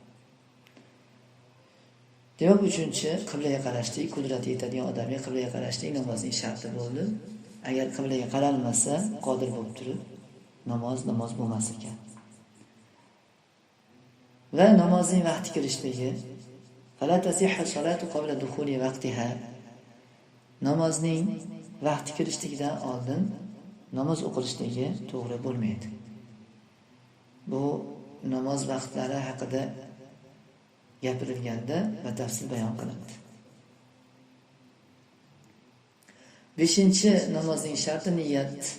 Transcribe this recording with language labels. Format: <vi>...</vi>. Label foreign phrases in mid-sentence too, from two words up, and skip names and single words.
<uz>Demak, uchinchi qiblaga qarashlik, qudrati yetadigan odamga qiblaga qarashlik namozning sharti bo'ldi. Agar qiblaga qaralmasa, qodir bo'lib turib, namoz bo'lmas ekan. Va namozning vaqti kirishligi,</uz> <ar>فلا تصح صلاة قبل دخول وقتها.</ar> <uz>Namozning vaqti kirishligidan oldin namoz o'qilishligi to'g'ri bo'lmaydi. Bu namoz vaqtlari haqida gapirilganda batafsil bayon qilindi. 5-namozning sharti niyat.</uz>